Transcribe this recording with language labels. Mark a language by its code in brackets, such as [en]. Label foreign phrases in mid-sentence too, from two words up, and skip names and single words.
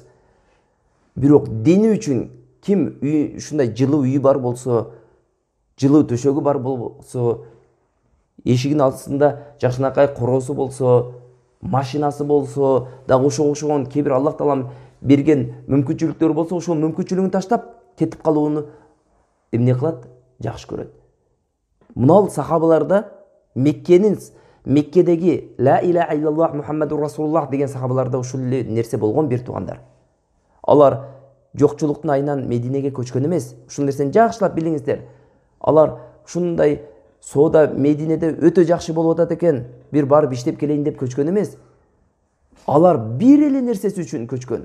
[ky] Бирок дини үчүн ким ушундай жылуу үйү бар болсо, жылуу төшөгү бар болсо, эшигинин алдысында жакшынакай короосу болсо, машинасы болсо, дагы ошого окшогон кээ бир Аллах Таалам берген мүмкүнчүлүктөр болсо, ошол мүмкүнчүлүгүн таштап кетип калууну эмне кылат? Жакшы көрөт. Мынау сахабаларда Меккедеги [ar] لا إله إلا الله محمد رسول الله [ky] деген сахабаларда ушул нерсе болгон бир туугандар. Алар жокчулуктун айынан Мединеге көчкөн эмес. Ушул нерсени жакшылап билиңиздер. Алар ушундай соода Мединеде өтө жакшы болуп атат экен, бир барып иштеп келейин деп көчкөн эмес. Алар бир эле нерсеси үчүн көчкөн.